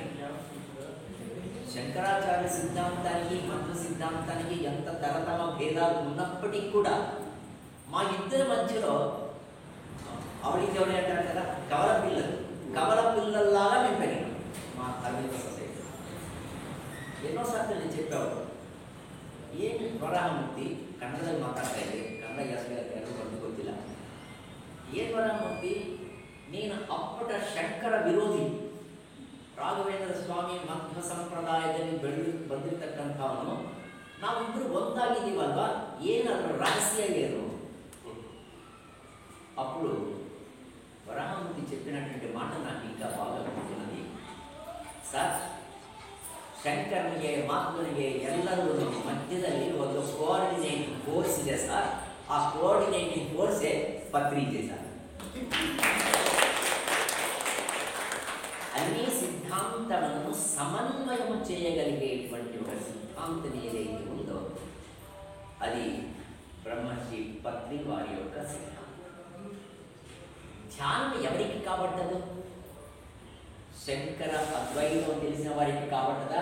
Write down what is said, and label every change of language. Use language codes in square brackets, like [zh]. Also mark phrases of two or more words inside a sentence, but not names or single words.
[te] శంకరాచార్య సిద్ధాంతానికి మధ్వ సిద్ధాంతానికి ఎంత తరతమ భేదాలు ఉన్నప్పటికీ కూడా మా ఇద్దరి మధ్యలో ఆవిడికి అంటారు కదా, కవల పిల్లల్లాగా మేము పెరిగాం మా అరవింద సొసైటీ. ఎన్నోసార్లు నేను చెప్పావు, ఏమి వరాహమూర్తి కన్నడದಲ್ಲಿ మాట్లాడతాయి, కన్నడ యాసగారు కొద్దిలా. ఏం వరాహమూర్తి, నేను [kn] ಅಪ್ಪಟ ಶಂಕರ ವಿರೋಧಿ, ರಾಘವೇಂದ್ರ ಸ್ವಾಮಿ ಮಧ್ವ ಸಂಪ್ರದಾಯದಲ್ಲಿ ಬಂದಿರತಕ್ಕಂಥವನು. ನಾವಿಬ್ಬರು ಒಂದಾಗಿದ್ದೀವಲ್ವಾ, ಏನಾದರೂ ರಹಸ್ಯ ಏನು? [te] అప్పుడు వరాహమూర్తి చెప్పినటువంటి మాట నాకు ఇంకా బాగా గుర్తున్నది. సార్, [kn] ಶಂಕರನಿಗೆ ಮಹಾತ್ಮನಿಗೆ ಎಲ್ಲರೂ ಮಧ್ಯದಲ್ಲಿ ಒಂದು [en] coordinating force [kn] ಇದೆ ಸರ್. ಆ [en] coordinating force [kn] ಪತ್ರಿಕೆ ಸರ್. [te] అన్ని సిద్ధాంతములను సమన్వయం చేయగలిగేటువంటి ఒక సిద్ధాంతం ఏదైతే ఉందో అది బ్రహ్మశ్రీ పత్రి వారి యొక్క సిద్ధాంతం. ధ్యానం ఎవరికి కాబట్టదు? శంకర అద్వైతం తెలిసిన వారికి కాబట్టదా?